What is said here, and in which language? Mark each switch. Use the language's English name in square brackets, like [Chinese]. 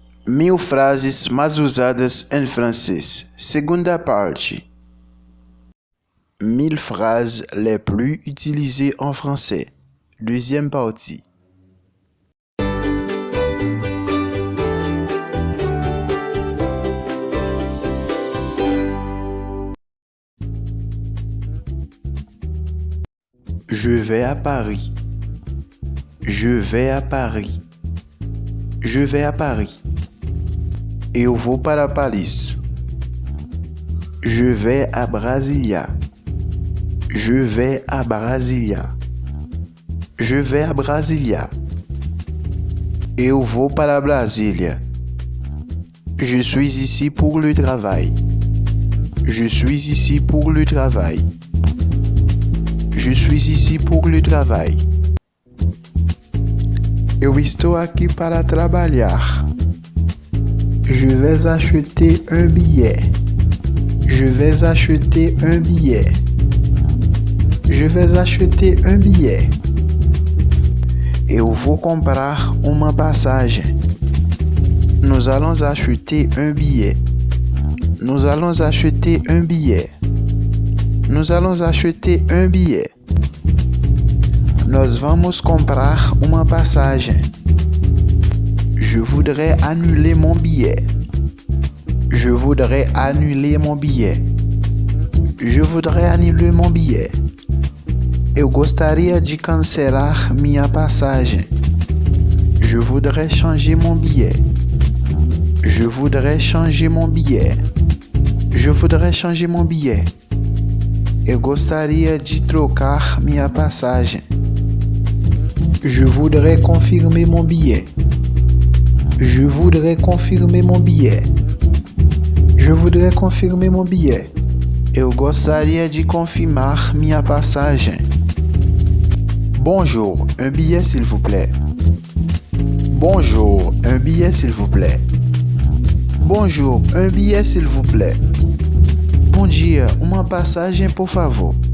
[Portuguese] Mil frases mais usadas em francês. Segunda parte. [French] 1000 phrases les plus utilisées en français. Deuxième partie. Je vais à Paris. Je vais à Paris. Je vais à Paris. [Portuguese] Eu vou para Paris. [French] Je vais à Brasilia. Je vais à Brasilia. Je vais à Brasilia. [Portuguese] Eu vou para Brasília. [French] Je suis ici pour le travail. Je suis ici pour le travail. Je suis ici pour le travail. [Portuguese] Eu estou aqui para trabalhar. [French] Je vais acheter un billet. Je vais acheter un billet. Je vais acheter un billet. [Portuguese] Eu vou comprar uma passagem. [French] Nous allons acheter un billet. Nous allons acheter un billet. Nous allons acheter un billet. [Portuguese] Nós vamos comprar uma passagem. [French] Je voudrais annuler mon billet. Je voudrais annuler mon billet. Je voudrais annuler mon billet. [Portuguese] Eu gostaria de cancelar minha passagem. [French] Je voudrais changer mon billet. Je voudrais changer mon billet. Je voudrais changer mon billet. [Portuguese] Eu gostaria de trocar minha passagem. [French] Je voudrais confirmer mon billet. Je voudrais confirmer mon billet. Je voudrais confirmer mon billet. [Portuguese] Eu gostaria de confirmar minha passagem. [French] Bonjour, un billet s'il vous plaît. Bonjour, un billet s'il vous plaît. Bonjour, un billet s'il vous plaît. [Portuguese] Bom dia, uma passagem por favor.